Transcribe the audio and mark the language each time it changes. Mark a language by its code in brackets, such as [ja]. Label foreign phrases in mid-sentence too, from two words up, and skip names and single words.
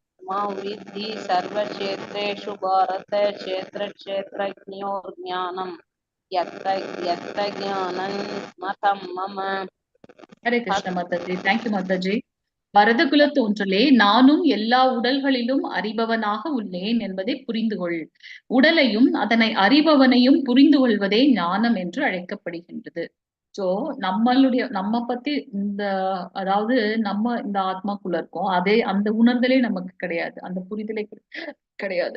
[sa] मां विद्धि सर्वक्षेत्रेषु भारत क्षेत्रक्षेत्रज्ञो ज्ञानं यत्र यत्र ज्ञानं मतं मम [ta] ஹரே கிருஷ்ண மாதாஜி. தேங்க்யூ மாதாஜி. பரதகுல தோன்றலே, நானும் எல்லா உடல்களிலும் அறிபவனாக உள்ளேன் என்பதை புரிந்து கொள். உடலையும் அதனை அறிபவனையும் புரிந்து கொள்வதே ஞானம் என்று அழைக்கப்படுகின்றது. சோ நம்ம பத்தி அதாவது நம்ம இந்த ஆத்மாக்குள்ள இருக்கோம், அதே அந்த உணர்தலே நமக்கு கிடையாது, அந்த புரிதலே கிடையாது.